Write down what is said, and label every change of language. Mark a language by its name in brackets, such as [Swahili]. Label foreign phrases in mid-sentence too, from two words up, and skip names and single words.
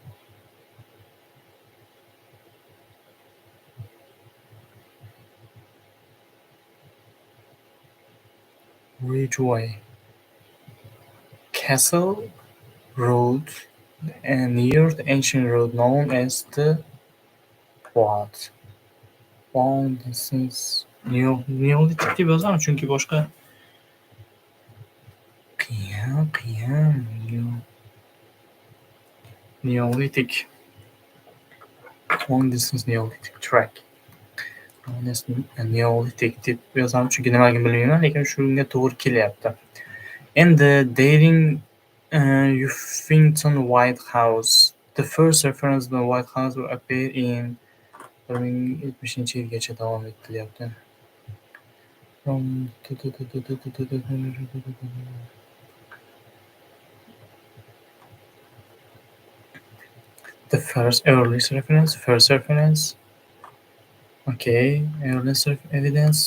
[English] Ridgeway. Castle Road, and near the ancient road known as the what? Long distance Neolithic [Uzbek] deb yozaman, chunki boshqa qiyin. [English] Neolithic. Long distance Neolithic track. [Uzbek] Neolithic deb yozaman, chunki nimaligini bilmayman, lekin shunga to'g'ri kelyapti. Endi dating Uffington White House. [English] The first reference to the White House will appear in [Uzbek] 1970-yilgacha davom etilyapti. [English] The earliest reference. Okay, earliest evidence.